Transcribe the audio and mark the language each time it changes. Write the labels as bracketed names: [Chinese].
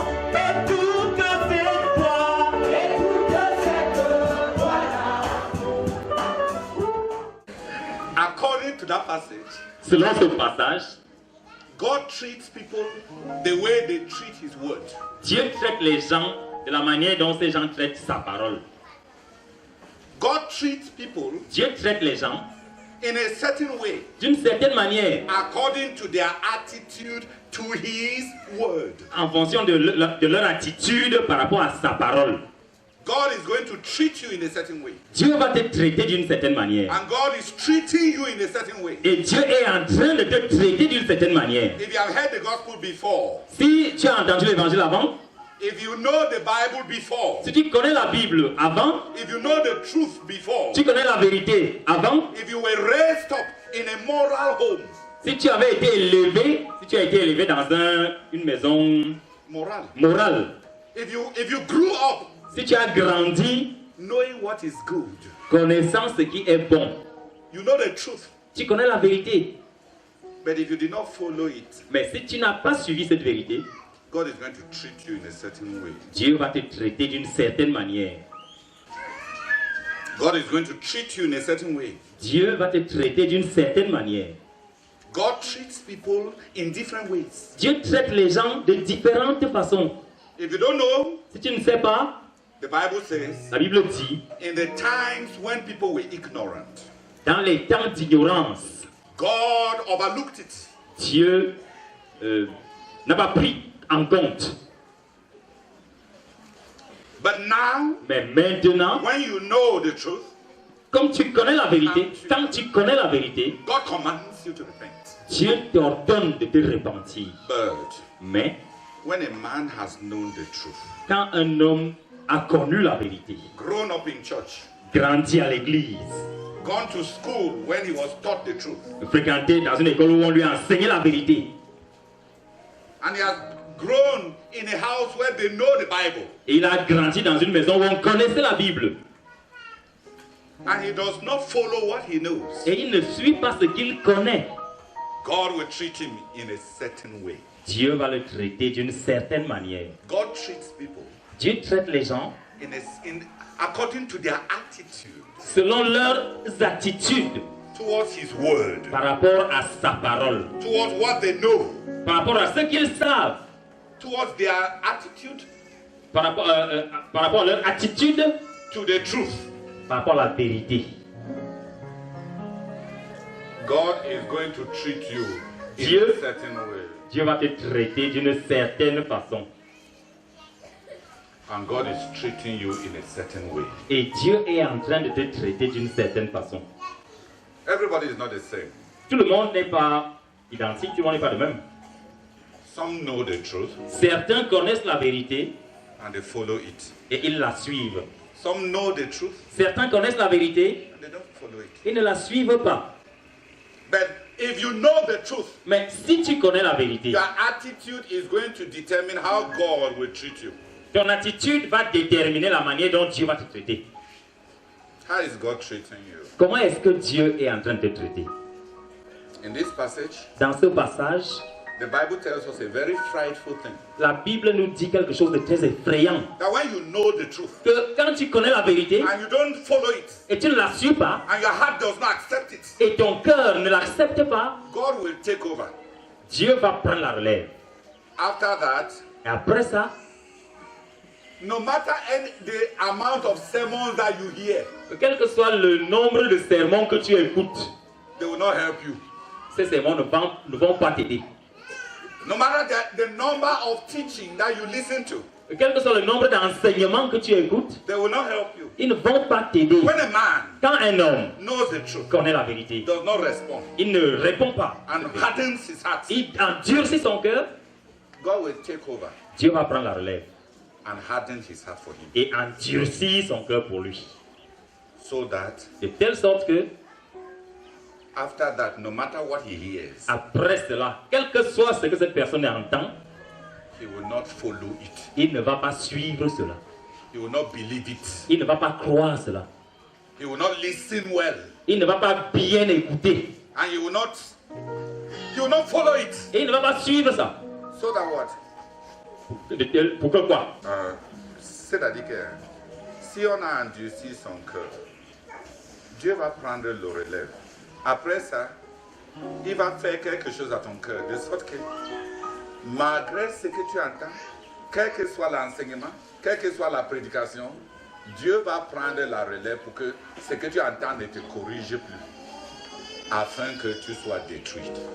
[French] Écoute cette voix d'amour. [English] According to that passage, [French] Selon ce passage, [English] God treats people the way they treat His word. [French] Dieu traite les gens de la manière dont ces gens traitent sa parole. [English] God treats people [French] Dieu traite les gens [English] in a certain way [French] d'une certaine manière [English] according to their attitude to His word. [French] en fonction de leur attitude par rapport à sa parole. [English] God is going to treat you in a certain way. [French] Dieu va te traiter d'une certaine manière. [English] And God is treating you in a certain way. [French] Et Dieu est en train de te traiter d'une certaine manière. [English] If you have heard the gospel before, [French] Si tu as entendu l'évangile avant, [English] if you know the Bible before, [French] si tu connais la Bible avant, [English] if you know the truth before, [French] tu connais la vérité avant, [English] if you were raised up in a moral home, [French] si tu avais été élevé, si tu as été élevé dans une maison [English] moral, [French] morale, [English] if you grew up [French] si tu as grandi [English] knowing what is good, [French] connaissant ce qui est bon, [English] you know the truth, [French] tu connais la vérité. [English] but if you did not follow it, [French] Mais si tu n'as pas suivi cette vérité, [English] God is going to treat you in a certain way. [French] Dieu va te traiter d'une certaine manière. [English] God is going to treat you in a certain way. [French] Dieu va te traiter d'une certaine manière. [English] God treats people in different ways. [French] Dieu traite les gens de différentes façons. [English] If you don't know, [French] Si tu ne sais pas, [English] the Bible says, [French] la Bible dit, [English] in the times when people were ignorant, [French] dans les temps d'ignorance, [English] God overlooked it. [French] Dieu n'a pas pris en compte. [English] But now, [French] Mais maintenant, [English] when you know the truth, [French] comme tu connais la vérité, quand tu connais la vérité, [English] God commands you to repent. [French] Dieu t'ordonne de te repentir. [English] But [French] Mais [English] when a man has known the truth, [French] quand un homme a connu la vérité, [English] grown up in church, [French] grandi à l'église, [English] gone to school when he was taught the truth, [French] fréquenté dans une école où on lui a enseigné la vérité, [English] and he has grown in a house where they know the Bible, [French] et il a grandi dans une maison où on connaissait la Bible, [English] and he does not follow what he knows, [French] et il ne suit pas ce qu'il connaît, [English] God will treat him in a certain way. [French] Dieu va le traiter d'une certaine manière. [English] God treats people [French] Dieu traite les gens [English] according to their attitude [French] selon leurs attitudes [English] towards his word, [French] par rapport à sa parole, [English] towards what they know, [French] par rapport à ce qu'ils savent, [English] towards their attitude [French] par rapport à leur attitude, [English] to the truth. [French] par rapport à la vérité. [English] God is going to treat you in [French] Dieu- [English] a certain way. [French] Dieu va te traiter d'une certaine façon. [English] And God is treating you in a certain way. [French] Et Dieu est en train de te traiter d'une certaine façon. [English] Everybody is not the same. [French] Tout le monde n'est pas identique, tout le monde n'est pas le même. [English] Some know the truth [French] Certains connaissent la vérité [English] and they follow it. [French] et ils la suivent. [English] Some know the truth [French] Certains connaissent la vérité [English] and they don't follow it. [French] et ne la suivent pas. [English] But if you know the truth, [French] Mais si tu connais la vérité, [English] your attitude is going to determine how God will treat you. [French] ton attitude va déterminer la manière dont Dieu va te traiter. [English] How is God treating you? [French] Comment est-ce que Dieu est en train de te traiter? [English] In this passage, [French] Dans ce passage, [English] the Bible tells us a very frightful thing. [French] la Bible nous dit quelque chose de très effrayant. [English] That when you know the truth [French] Que quand tu connais la vérité [English] and you don't follow it [French] et tu ne la suis pas, [English] and your heart does not accept it, [French] et ton cœur ne l'accepte pas, [English] God will take over. [French] Dieu va prendre la relève. [English] After that, [French] Et après ça, [English] no matter the amount of sermons that you hear, [French] quel que soit le nombre de sermons que tu écoutes, [English] they will not help you. [French] ces sermons ne vont pas t'aider. [English] No matter the number of teaching that you listen to, [French] Quel que soit le nombre d'enseignements que tu écoutes, [English] they will not help you. [French] ils ne vont pas t'aider. [English] When a man [French] Quand un homme [English] knows the truth, [French] connaît la vérité, [English] does not respond, [French] il ne répond pas, [English] and hardens his heart, [French] il endurcit son cœur, [English] God will take over [French] Dieu va prendre la relève [English] and harden his heart for him. [French] et endurcir son cœur pour lui. [English] So that [French] De telle sorte que, [English] after that, no matter what he hears, [French] après cela, quel que soit ce que cette personne entend, [English] he will not follow it. [French] il ne va pas suivre cela. [English] He will not believe it. [French] Il ne va pas croire cela. [English] He will not listen well. [French] Il ne va pas bien écouter. [English] And he will not follow it. [French] Et il ne va pas suivre ça. [English] So that what? [French] Pourquoi quoi? C'est-à-dire que si on a endurci son cœur, Dieu va prendre le relève. Après ça, il va faire quelque chose à ton cœur, de sorte que malgré ce que tu entends, quel que soit l'enseignement, quelle que soit la prédication, Dieu va prendre la relève pour que ce que tu entends ne te corrige plus, afin que tu sois détruit.